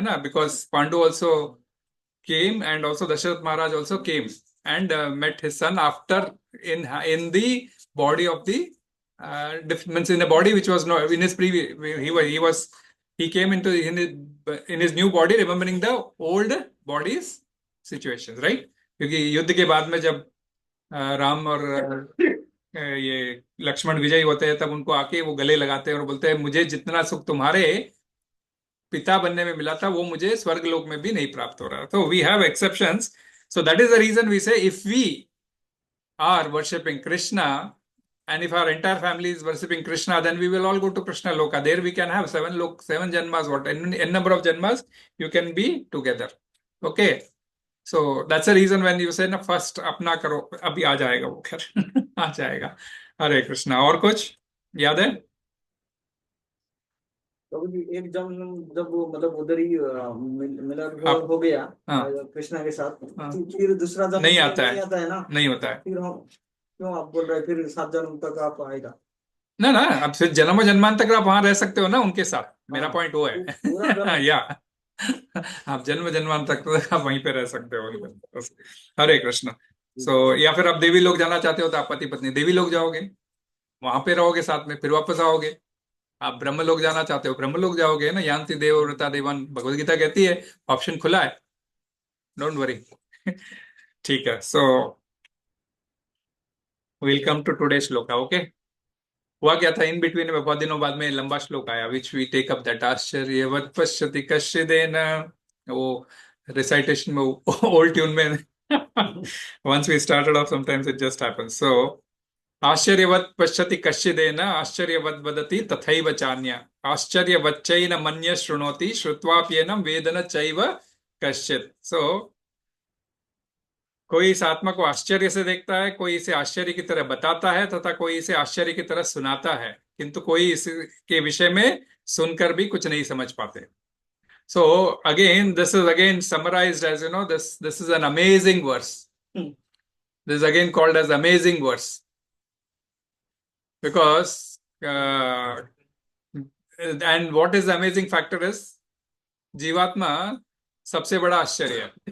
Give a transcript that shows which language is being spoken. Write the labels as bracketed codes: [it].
[en] Because Pandu also came, and also Dasharath Maharaj also came and met his son after in the body of the means in a body which was not in his previous. He came into in his new body, remembering the old body's situations, right? [hi] क्योंकि युद्ध के बाद में जब राम और ये लक्ष्मण विजयी होते हैं, तब उनको आके वो गले लगाते हैं और बोलते हैं, मुझे जितना सुख तुम्हारे पिता बनने में मिला था वो मुझे स्वर्ग लोक में भी नहीं प्राप्त हो रहा. [en] तो we have exceptions. So that is the reason we say if we are worshipping Krishna and if our entire family is worshipping Krishna, then we will all go to Krishna Loka. There we can have 7 janmas, what n number of janmas you can be together. Okay, so that's the reason when you say na first [hi] अपना करो, अभी आ जाएगा वो खैर आ जाएगा. हरे कृष्णा. और कुछ याद है? तो एक जब वो मतलब उधर ही मिलन हो गया कृष्णा के साथ, फिर दूसरा जन्म नहीं आता है ना, नहीं होता है. फिर हम क्यों आप बोल रहे हैं फिर 7 जन्म तक आप आएगा? ना ना, अब फिर जन्म जन्मांत तक आप वहां रह सकते हो ना उनके साथ. मेरा पॉइंट वो है या आप जन्म जन्मांत तक आप वहीं पे रह सकते हो. हरे कृष्ण. सो या फिर आप देवी लोग जाना चाहते हो तो आप पति पत्नी देवी लोग जाओगे, वहां पे रहोगे साथ में, फिर वापस आओगे. आप ब्रह्म लोग जाना चाहते हो ब्रह्म लोग जाओगे ना. [sa] यान्ति देव व्रता देवन, [hi] भगवद गीता कहती है, ऑप्शन खुला है, [en] Don't worry. [hi] ठीक है. [en] So will come to today shloka. [hi] Okay, हुआ क्या था इन बिटवीन में, बहुत दिनों बाद में लंबा श्लोक आया, [en] which we take up that [sa] आश्चर्यवत् पश्यति कश्चिदेन. [hi] वो रिसाइटेशन में ओल्ड ट्यून में [en] once we started off, sometimes it just happens. [sa] So āścarya-vat paśyati kaśyidena āścarya-vat vadati tathaiva cānyaḥ āścarya-vaccena manya śṛṇoti śrutvāpy enam vedana caiva kaścid. [hi] So कोई इस आत्मा को आश्चर्य से देखता है, कोई इसे आश्चर्य की तरह बताता है तथा कोई इसे आश्चर्य की तरह सुनाता है, किंतु कोई इसके विषय में सुनकर भी कुछ नहीं समझ पाते. [en] So again, this is again summarized as, this is an amazing verse. This is again called as amazing verse because and what is the amazing factor is [hi] जीवात्मा सबसे बड़ा आश्चर्य है.